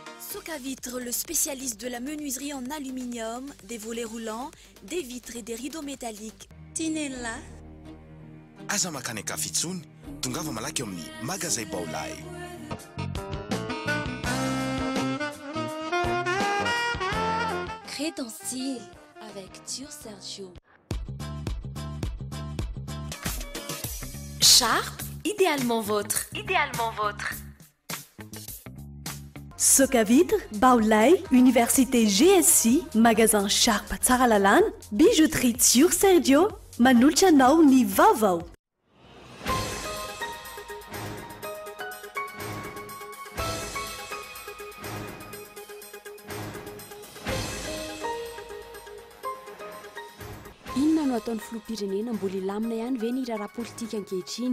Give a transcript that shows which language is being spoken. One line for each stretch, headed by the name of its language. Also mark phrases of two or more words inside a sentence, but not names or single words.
French: Socavitre, le spécialiste de la menuiserie en aluminium, des volets roulants, des vitres et des rideaux métalliques. Tinella.
Malagasy: Aza makany Kafitsony, tongava malaky amin'ny magasin Baolay.
French: Crée ton style avec Tur Sergio. Sharp, idéalement vôtre. Idéalement vôtre.
Malagasy: Socavitre, Baolay, Université GSI, magasin Sharp Tsaralalana, bijouterie Tur Sergio, manolotra anao ny vaovao. Inona no ataon'ny filoham-pirenena mbola ilamina ihany ve ny raharaha politika ankehitriny?